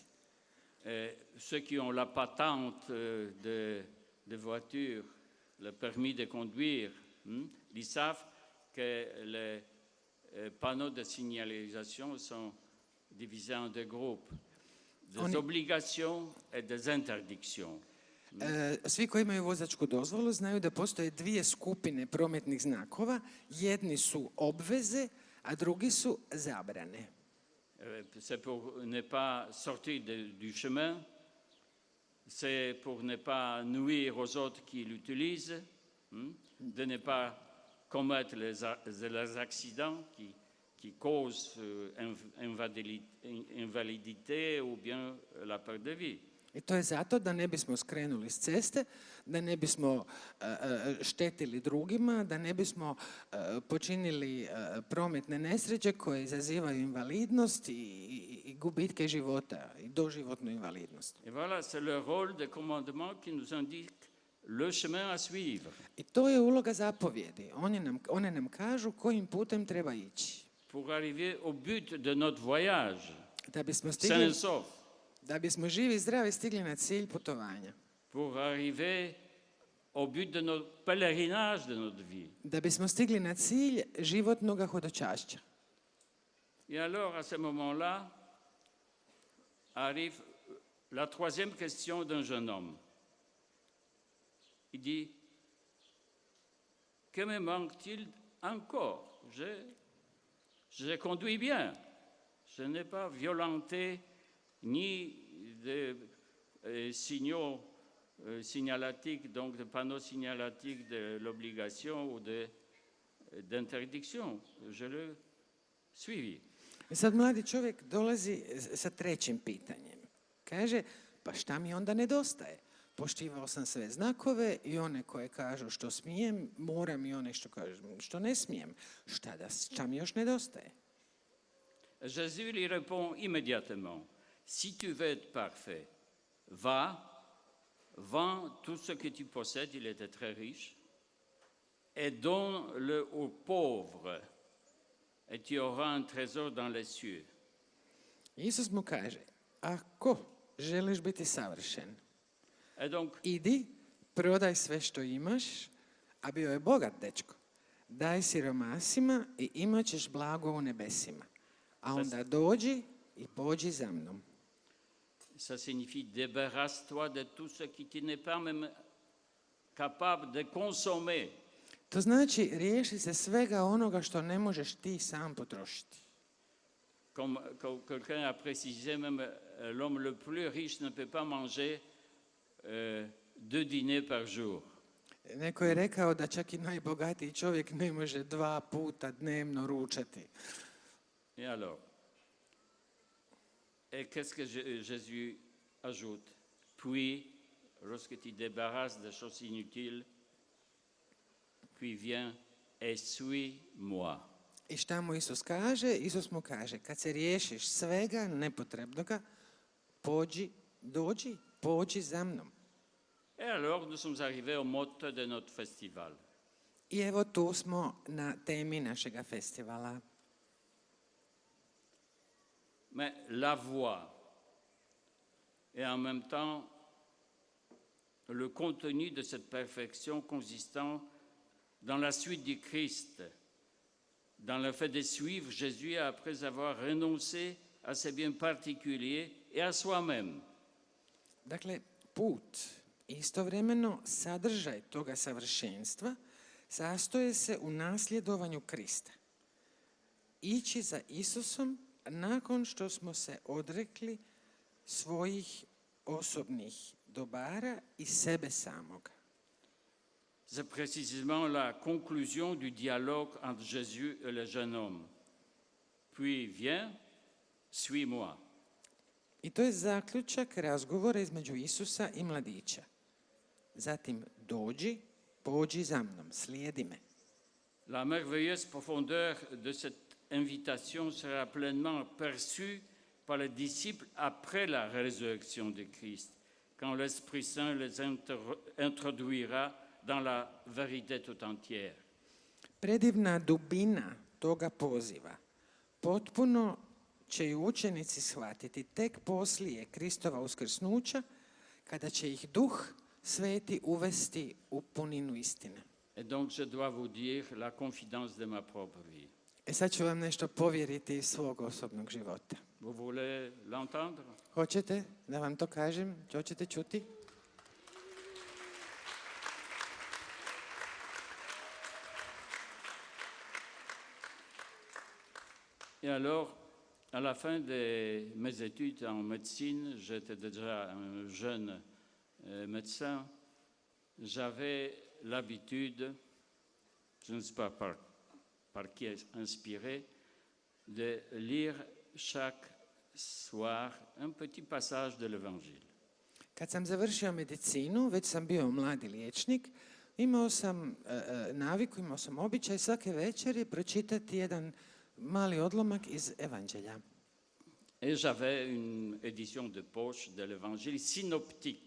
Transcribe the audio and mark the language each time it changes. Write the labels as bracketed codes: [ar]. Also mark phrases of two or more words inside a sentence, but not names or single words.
[fr] Ceux qui ont la patente de voiture, le permis de conduire, ils savent que les panneaux de signalisation sont divisés en deux groupes, des obligations et des interdictions. [hr] Svi koji imaju vozačku dozvolu znaju da postoje dvije skupine prometnih znakova. Jedni su obveze, a drugi su zabrane. [fr] C'est pour ne pas sortir du chemin, c'est pour ne pas nuire aux autres qui l'utilisent, de ne pas commettre les accidents qui causent invalidité ou bien la perte de vie. [hr] I to je zato da ne bismo skrenuli s ceste, da ne bismo štetili drugima, da ne bismo počinili prometne nesreće koje izazivaju invalidnost i gubitke života i doživotnu invalidnost. [fr] Et voilà, c'est le rôle des commandements qui nous indiquent le chemin à suivre. [hr] I to je uloga zapovjedi. One nam kažu kojim putem treba ići. [fr] Pour arriver au but de notre voyage, [hr] Da bismo [fr] sain et sauf. [hr] Da bismo živi i zdravi stigli na cilj putovanja. [fr] Pour arriver au but de notre pèlerinage de notre vie. [hr] Da bismo stigli na cilj životnog hodočašća. [fr] Et alors, à ce moment-là, arrive la troisième question d'un jeune homme. Il dit, que me manque-t-il encore? J'ai Je conduis bien. Je n'ai pas violenté ni de signaux signalatiques, donc de panneaux signalatiques de l'obligation ou d'interdiction. Je l'ai suivi. [hr] I sad mladi čovjek dolazi sa trećim pitanjem. Kaže, pa šta mi onda nedostaje? Poštivao sam sve znakove i one koje kažu što smijem, moram i one što kažu što ne smijem. Šta mi još nedostaje? [fr] Jésus lui répond immédiatement, si tu veux être parfait, va, vends tout ce que tu possèdes, il était très riche, et donne-le aux pauvres, et tu auras un trésor dans les cieux. [hr] Isus mu kaže, ako želiš biti savršen, [fr] Et donc, [hr] idi, prodaj sve što imaš, a bio je bogat dečko. Daj siromasima i imat ćeš blago u nebesima. A onda dođi i pođi za mnom. [fr] ça signifie débarrasse-toi de tout ce qui tu n'es pas même capable de consommer. [hr] To znači riješi se svega onoga što ne možeš ti sam potrošiti. [fr] Comme quelqu'un a précisé, même l'homme le plus riche ne peut pas manger 2 dîners par jour. [hr] Neko je rekao da čak i najbogatiji čovjek ne može 2 puta dnevno ručati. [fr] Et alors, et qu'est-ce que Jésus ajoute? Puis, lorsque tu débarrasses des choses inutiles, puis viens et suis-moi. [hr] I šta mu Isus kaže? Isus mu kaže, kad se riješiš svega nepotrebnoga, pođi za mnom. [fr] Et alors, nous sommes arrivés au motto de notre festival. [hr] I evo tu smo na temi našega festivala. [fr] Mais la voie et en même temps le contenu de cette perfection consistant dans la suite du Christ, dans le fait de suivre Jésus après avoir renoncé à ses biens particuliers et à soi-même. [hr] Dakle, put i istovremeno sadržaj toga savršenstva sastoje se u nasljedovanju Krista. Ići za Isusom nakon što smo se odrekli svojih osobnih dobara i sebe samoga. [fr] C'est précisément la conclusion du dialogue entre Jésus et le jeune homme. Puis viens, suis-moi. [hr] I to je zaključak razgovora između Isusa i mladića. Zatim pođi za mnom, slijedi me. [fr] La merveilleuse profondeur de cette invitation sera pleinement perçue par les disciples après la résurrection de Christ, quand l'Esprit Saint les introduira dans la vérité tout entière. [hr] Predivna dubina toga poziva potpuno će i učenici shvatiti tek poslije Kristova uskrsnuća, kada će ih Duh Sveti uvesti u puninu istine. [fr] Et donc je dois vous dire la confidence de ma propre vie. [hr] Sad ću vam nešto povjeriti iz svog osobnog života. [fr] Vous voulez l'entendre? [hr] Hoćete da vam to kažem? Hoćete čuti? [fr] Et alors, à la fin de mes études en médecine, j'étais déjà un jeune médecin, j'avais l'habitude, je ne sais pas par qui inspiré, de lire chaque soir un petit passage de l'Évangile. [hr] Kad sam završio medicinu, već sam bio mladi liječnik, imao sam naviku, imao sam običaj svake večeri pročitati jedan mali odlomak iz Evanđelja. [fr] Et j'avais une édition de poche de l'Évangile synoptique.